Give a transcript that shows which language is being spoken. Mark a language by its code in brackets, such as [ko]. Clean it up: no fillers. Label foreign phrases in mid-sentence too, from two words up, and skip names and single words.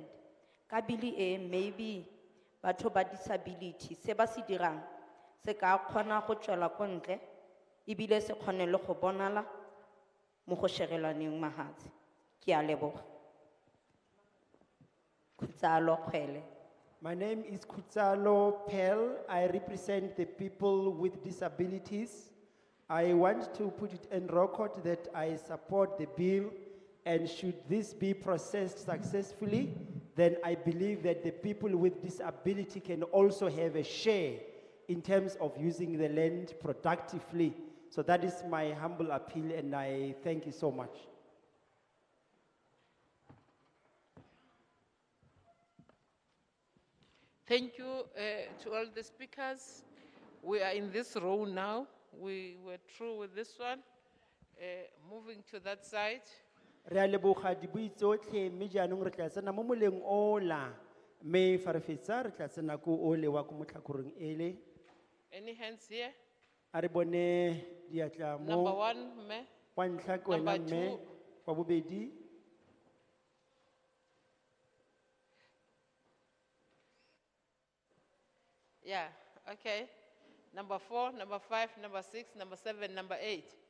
[tn] Ka bili e maybe batho ba disability se ba se dirang se ka kgona go tswela ko ntle ebile se kgone le go bonala mo go sherelaneng mahatsi. Ke a leboga. Khutsalo Kgwele. [en] My name is Khutsalo Pel. I represent the people with disabilities. I want to put it in record that I support the bill, and should this be processed successfully, then I believe that the people with disability can also have a share in terms of using the land productively. So that is my humble appeal, and I thank you so much. Thank you to all the speakers. We are in this row now. We were through with this one. Moving to that side. [tn] Re a leboga dibui tsotlhe, mme jaanong re tla tsena mo moleng ola, mme fa re fetsa re tla tsena ko ole wa ko motlhakoreng ele. [en] Any hands here? [tn] A re bone diatla mo. [en] Number one, me. [tn] Wa ntlha ke wena [en] Number mme, two. [tn] wa bobedi. [en] Yeah, okay. Number 4, number 5, number 6, number 7, number 8.